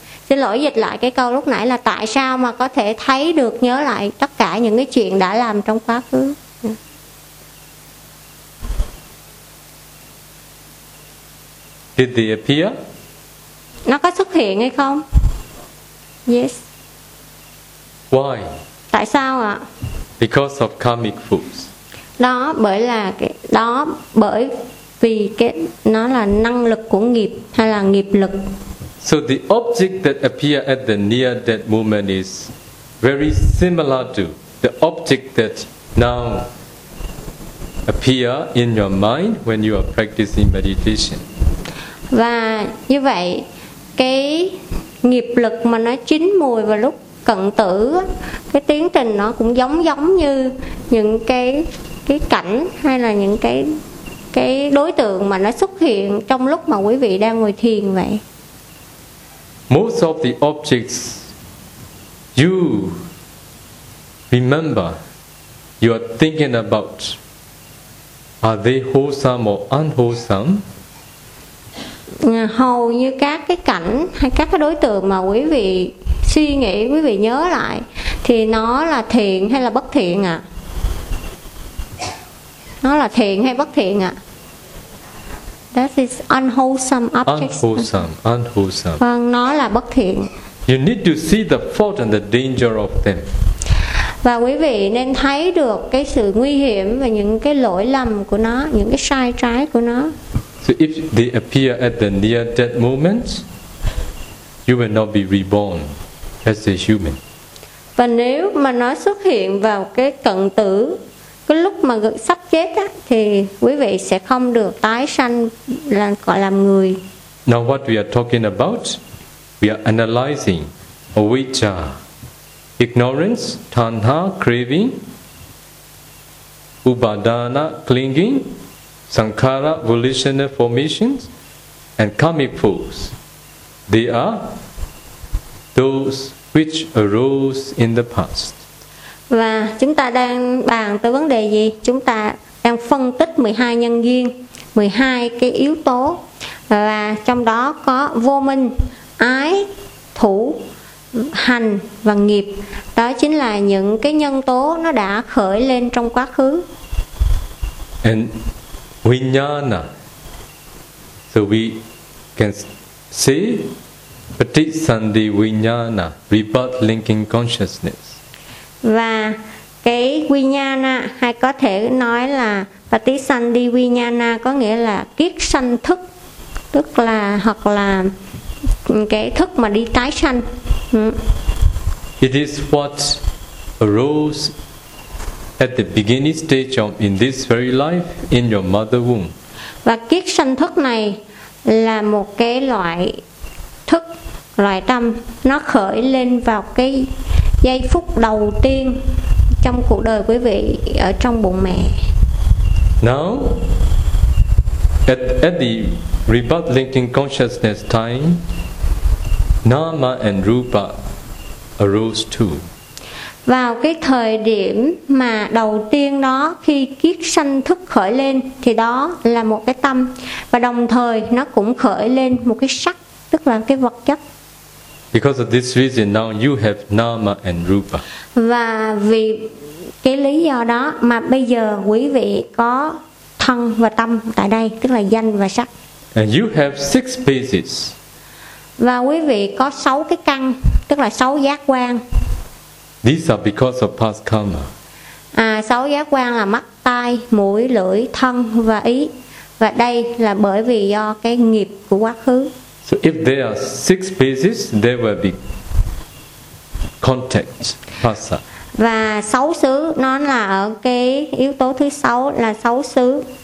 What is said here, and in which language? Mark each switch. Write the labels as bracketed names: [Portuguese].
[Vietnamese] Xin lỗi, dịch lại cái câu lúc nãy là tại sao mà có thể thấy được, nhớ lại tất cả những cái chuyện đã làm trong quá khứ? [English] Did they appear? [Vietnamese] Nó có xuất hiện hay không? [English] Yes. Why? [Vietnamese] Tại sao ạ? [English] Because of karmic foods. [Vietnamese] Đó bởi là cái đó bởi vì cái nó là năng lực của nghiệp hay là nghiệp lực. [English] So the object that appear at the near death moment is very similar to the object that now appear in your mind when you are practicing meditation. [Vietnamese] Và như vậy cái nghiệp lực mà nó chín mùi vào lúc cận tử, cái tiến trình nó cũng giống giống như những cái cái cảnh hay là những cái đối tượng mà nó xuất hiện trong lúc mà quý vị đang ngồi thiền vậy? [English] Most of the objects you remember, you are thinking about, are they wholesome or unwholesome? [Vietnamese] Hầu như các cái cảnh hay các cái đối tượng mà quý vị suy nghĩ, quý vị nhớ lại thì nó là thiện hay là bất thiện ạ? Nó là thiện hay bất thiện ạ? [English] That is unwholesome objects. Unwholesome. [Vietnamese] Vâng, nó là bất thiện. [English] You need to see the fault and the danger of them. [Vietnamese] Và quý vị nên thấy được cái sự nguy hiểm và những cái lỗi lầm của nó, những cái sai trái của nó. [English] So if they appear at the near death moment, you will not be reborn as a human. [Vietnamese] Và nếu mà nó xuất hiện vào cái cận tử, cái lúc mà sắp chết á, thì quý vị sẽ không được tái sanh là gọi làm người. [English] Now what we are talking about, we are analyzing avijja, ignorance, tanha, craving, upadana, clinging, sankhara, volitional formations, and karmic force. They are those which arose in the past. [Vietnamese] Và chúng ta đang bàn tới vấn đề gì? Chúng ta đang phân tích 12 nhân duyên, 12 cái yếu tố. Và trong đó có vô minh, ái, thủ, hành và nghiệp. Đó chính là những cái nhân tố nó đã khởi lên trong quá khứ. [English] And vijnana. So we can say patisandhi vijnana, rebirth linking consciousness. [Vietnamese] Và cái vijnana hay có thể nói là patisandhi vijnana có nghĩa là kiết sanh thức, tức là hoặc là cái thức mà đi tái sanh. [English] It is what arose at the beginning stage of in this very life in your mother womb. [Vietnamese] Và kiết sanh thức này là một cái loại thức, loại tâm nó khởi lên vào cái giây phút đầu tiên trong cuộc đời quý vị ở trong bụng mẹ. [English] Now, at the rebirth linking consciousness time, nama and rupa arose too. [Vietnamese] Vào cái thời điểm mà đầu tiên đó, khi kiết sanh thức khởi lên, thì đó là một cái tâm, và đồng thời nó cũng khởi lên một cái sắc, tức là cái vật chất. [English] Because of this reason, now you have nama and rupa. [Vietnamese] Và vì cái lý do đó mà bây giờ quý vị có thân và tâm tại đây, tức là danh và sắc. [English] And you have six bases. [Vietnamese] Và quý vị có sáu cái căn, tức là sáu giác quan. [English] These are because of past karma. [Vietnamese] À, sáu giác quan là mắt, tai, mũi, lưỡi, thân và ý. Và đây là bởi vì do cái nghiệp của quá khứ. [English] So if there are six bases, there will be contact, passa. [Vietnamese] Và sáu xứ nó là ở cái yếu tố thứ sáu là sáu xứ.